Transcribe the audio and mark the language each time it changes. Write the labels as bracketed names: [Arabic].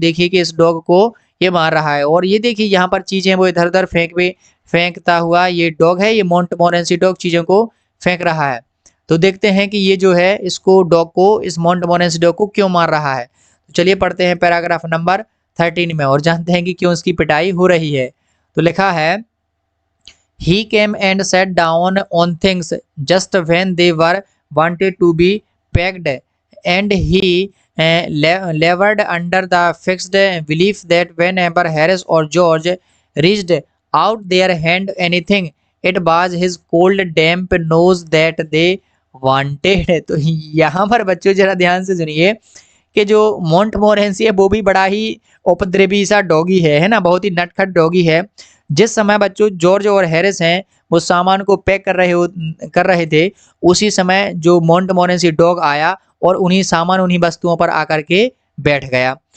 [Hindi] तो देखिए कि इस डॉग को ये मार रहा है और ये देखिए यहाँ पर चीजें वो इधर उधर फेंकता हुआ ये डॉग है, ये मोंटमोरेंसी डॉग चीजों को फेंक रहा है। तो देखते हैं कि ये जो है इसको डॉग को, इस मोंटमोरेंसी डॉग को क्यों मार रहा है। तो चलिए पढ़ते हैं पैराग्राफ नंबर 13 में और जानते हैं कि क्यों इसकी पिटाई हो रही है। [English] तो लिखा है, he came and sat down on things just when they were wanted to be packed, and he labored under the fixed belief that whenever Harris or George reached out their hand anything, it was his cold damp nose that they wanted। [Hindi] तो यहाँ पर बच्चों जरा ध्यान से सुनिए कि जो मोंटमोरेंसी है वो भी बड़ा ही उपद्रवी सा डॉगी है ना, बहुत ही नटखट डॉगी है। जिस समय बच्चों जॉर्ज और हैरिस हैं वो सामान को पैक कर रहे थे, उसी समय जो मोंटमोरेंसी डॉग आया और उन्हीं वस्तुओं पर आकर के बैठ गया।